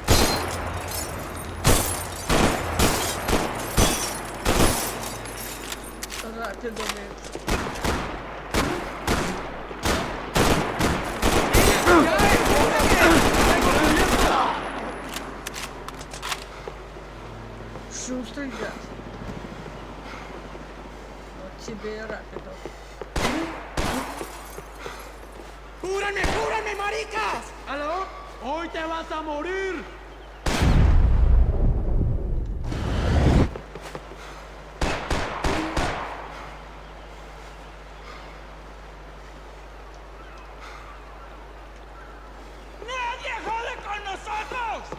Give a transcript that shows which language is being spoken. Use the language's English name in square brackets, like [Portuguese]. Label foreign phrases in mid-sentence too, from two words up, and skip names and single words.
[Portuguese] Rápido mesmo. [Russian] Шустрый гад. Вот тебе и rápido. [Spanish] ¡Cúbranme, cúbranme, maricas! ¿Aló? ¡Hoy te vas a morir! ¡Nadie jode con nosotros!